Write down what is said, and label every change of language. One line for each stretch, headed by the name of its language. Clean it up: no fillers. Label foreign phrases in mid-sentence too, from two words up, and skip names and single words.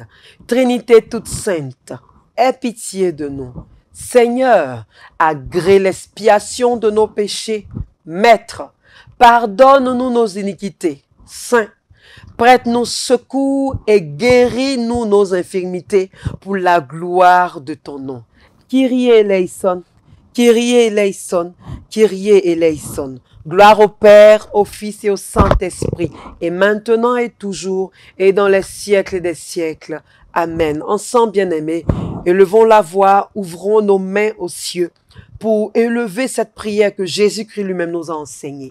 French: Trinité toute sainte, aie pitié de nous. Seigneur, agrée l'expiation de nos péchés. Maître, pardonne-nous nos iniquités. Saint, prête-nous secours et guéris-nous nos infirmités pour la gloire de ton nom.
Greek: Κύριε ἐλέησον, Κύριε ἐλέησον, Κύριε ἐλέησον.
French: Gloire au Père, au Fils et au Saint-Esprit, et maintenant et toujours, et dans les siècles des siècles. Amen. Ensemble, bien-aimés, élevons la voix, ouvrons nos mains aux cieux pour élever cette prière que Jésus-Christ lui-même nous a enseignée.